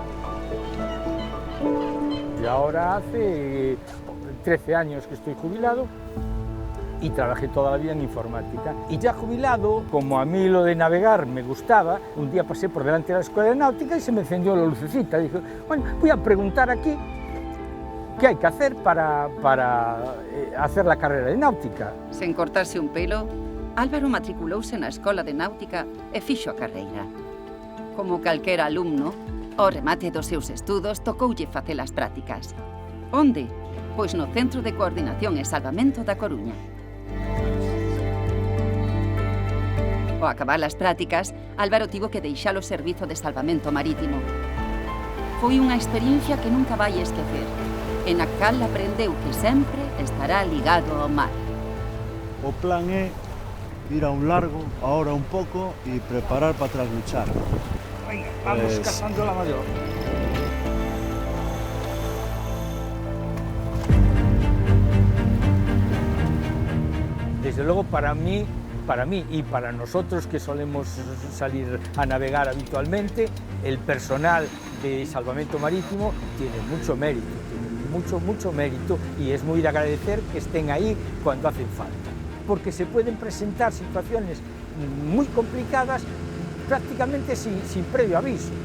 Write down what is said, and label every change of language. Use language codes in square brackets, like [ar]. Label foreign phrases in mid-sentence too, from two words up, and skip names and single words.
[es] Y ahora hace 13 años que estoy jubilado y trabajé toda la vida en informática. Y ya jubilado, como a mí lo de navegar me gustaba, un día pasé por delante de la escuela de náutica y se me encendió la lucecita. Dije, bueno, voy a preguntar aquí qué hay que hacer para hacer la carrera de náutica. [gl] Sen cortarse un pelo, Álvaro matriculouse na Escola de Náutica e fixo a carreira. Como calquera alumno, ao remate dos seus estudos tocoulle facer as prácticas. Onde? Pois no Centro de Coordinación e Salvamento da Coruña. Ao acabar as prácticas, Álvaro tivo que deixar o servizo de salvamento marítimo. Foi unha experiencia que nunca vai esquecer, e na cal aprendeu que sempre estará ligado ao mar. O plan é ir a un largo, [es] ahora un poco, y preparar para trasluchar. Venga, vamos cazando la mayor. Desde luego para mí y para nosotros que solemos salir a navegar habitualmente, el personal de salvamento marítimo tiene mucho mérito, mucho mérito, y es muy de agradecer que estén ahí cuando hacen falta, porque se pueden presentar situaciones muy complicadas prácticamente sin previo aviso.